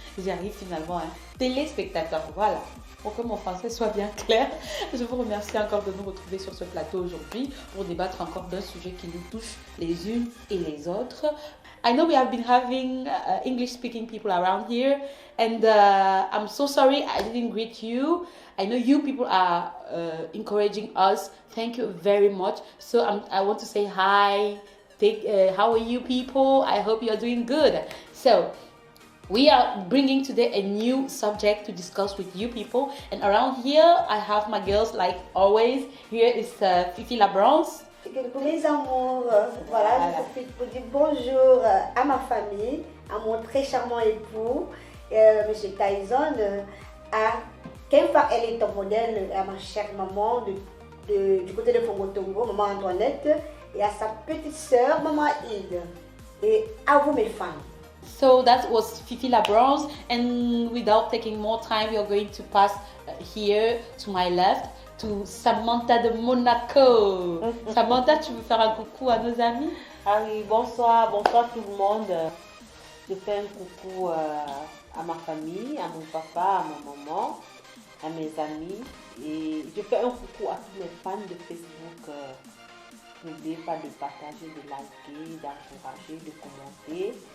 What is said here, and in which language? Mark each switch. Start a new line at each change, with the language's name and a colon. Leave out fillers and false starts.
French: J'y arrive finalement, hein. Téléspectateurs, voilà. Pour que mon français soit bien clair, je vous remercie encore de nous retrouver sur ce plateau aujourd'hui pour débattre encore d'un sujet qui nous touche les unes et les autres.
English: I know we have been having English-speaking people around here, and I'm so sorry I didn't greet you. I know you people are encouraging us. Thank you very much. So I want to say hi. How are you people? I hope you're doing good. So we are bringing today a new subject to discuss with you people. And around here, I have my girls like always. Here is Fifi Labronce.
French: Mes amours, voilà, je profite pour dire bonjour à ma famille, à mon très charmant époux, Monsieur Tyson, à Kemfa, elle est ton modèle, à ma chère maman du côté de Fongotongo, maman Antoinette, et à sa petite sœur, maman Ide, et à vous mes fans.
English: So that was Fifi Labronze, and without taking more time, we are going to pass here to my left to Samantha de Monaco.
French: Samantha, tu veux faire un coucou à nos amis? Ah oui, bonsoir tout le monde. Je fais un coucou à ma famille, à mon papa, à ma maman, à mes amis. Et je fais un coucou à tous mes fans de Facebook. N'oubliez pas de partager, de liker, d'encourager, de commenter.